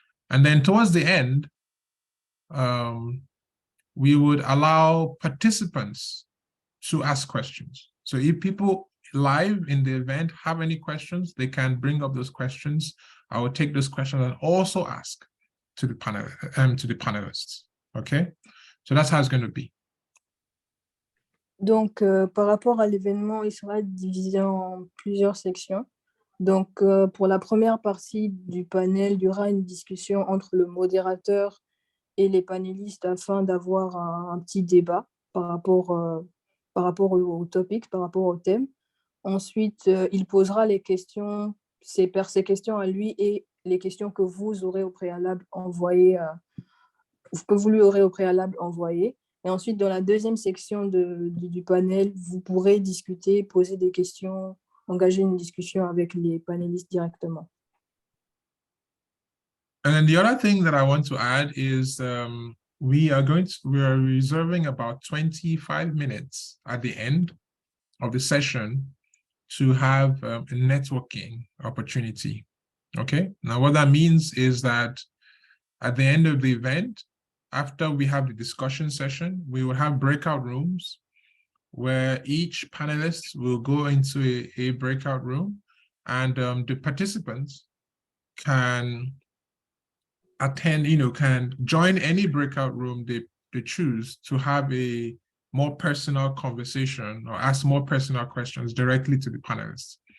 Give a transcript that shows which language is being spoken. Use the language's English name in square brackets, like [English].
[English] And then towards the end, we would allow participants to ask questions. So if people live in the event have any questions, they can bring up those questions. I will take those questions and also ask to the panelists. Okay, so that's how it's going to be. [French] Donc, par rapport à l'événement, il sera divisé en plusieurs sections. Donc, pour la première partie du panel, il y aura une discussion entre le modérateur et les panélistes afin d'avoir un petit débat par rapport au topic, par rapport au thème. Ensuite, il posera les questions, ses questions à lui et les questions que vous aurez au préalable envoyées, que vous lui aurez au préalable envoyées. Et ensuite, dans la deuxième section du panel, vous pourrez discuter, poser des questions, engager une discussion avec les panélistes directement. [English] And then the other thing that I want to add is we are reserving about 25 minutes at the end of the session to have a networking opportunity. Okay, now what that means is that at the end of the event, after we have the discussion session, we will have breakout rooms where each panelist will go into a breakout room, and the participants can attend, can join any breakout room they choose to have a more personal conversation or ask more personal questions directly to the panelists.